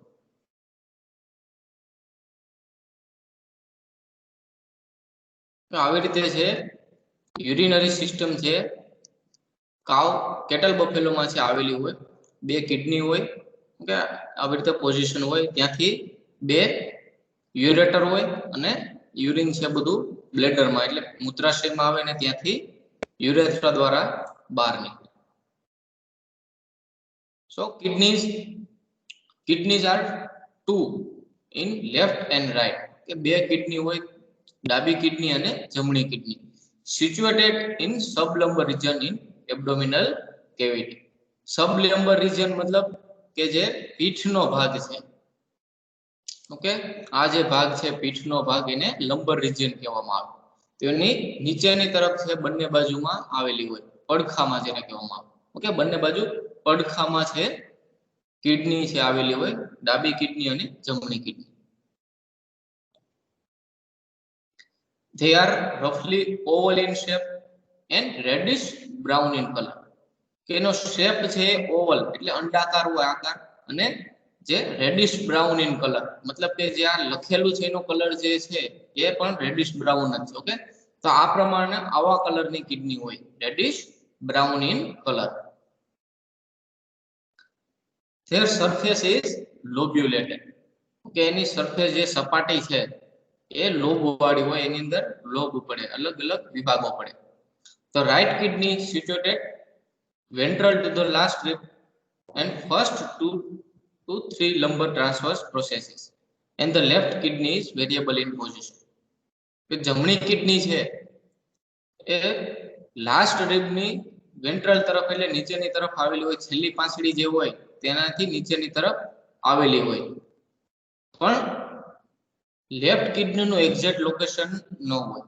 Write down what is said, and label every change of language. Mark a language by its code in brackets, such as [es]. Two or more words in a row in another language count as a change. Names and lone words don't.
[gu] આવી રીતે છે [en] urinary system [gu] છે [en] cow cattle [gu] બફેલોમાં છે આવેલી હોય. બે કિડની હોય, ઓકે, આવી રીતે પોઝિશન હોય, ત્યાંથી બે યુરેટર હોય અને યુરિન છે બધું બ્લેડરમાં એટલે મૂત્રાશયમાં આવે ને ત્યાંથી યુરેથ્રા દ્વારા બહાર નીકળે. [en] So kidneys are two in left and right. [gu] કે બે કિડની હોય, ડાબી કિડની અને જમણી કિડની. [en] Situated in sublumbar region in abdominal cavity. sublumbar region [gu] મતલબ કે જે પીઠનો ભાગ છે. ઓકે, આ જે ભાગ છે પીઠનો ભાગ એને [en] lumbar region [gu] કહેવામાં આવે. તેની નીચેની તરફ છે બંને બાજુમાં આવેલી હોય, પડખામાં જેને કહેવામાં આવે. ઓકે, બંને બાજુ પડખામાં છે કિડની છે આવેલી હોય, ડાબી કિડની અને જમણી કિડની. [en] They are roughly oval in shape and reddish brown in color. [gu] કે એનો શેપ છે ઓવલ એટલે અંડાકાર હોય આકાર, અને જે [en] reddish brown in color [gu] મતલબ કે જે આ લખેલું છે એનો કલર જે છે એ પણ [en] reddish brown [gu] જ છે. ઓકે, તો આ પ્રમાણે આવા કલરની કિડની હોય, [en] reddish brown in color. Their surface is lobulated. [gu] ઓકે, એની સરફેસ જે સપાટી છે એ લોબ વાળી હોય, એની અંદર લોબ પડે, અલગ અલગ વિભાગો પડે. [en] The right kidney situated ventral to the last rib and first 2 to 3 lumbar transverse processes, and the left kidney is variable in position. [gu] કે જમણી કિડની છે એ લાસ્ટ રિબની વેન્ટ્રલ તરફ એટલે નીચેની તરફ આવેલી હોય, છેલ્લી પાંસળી જે હોય તેનાથી નીચેની તરફ આવેલી હોય. પણ લેફ્ટ કિડનીનું [en] exact location [gu] ન હોય.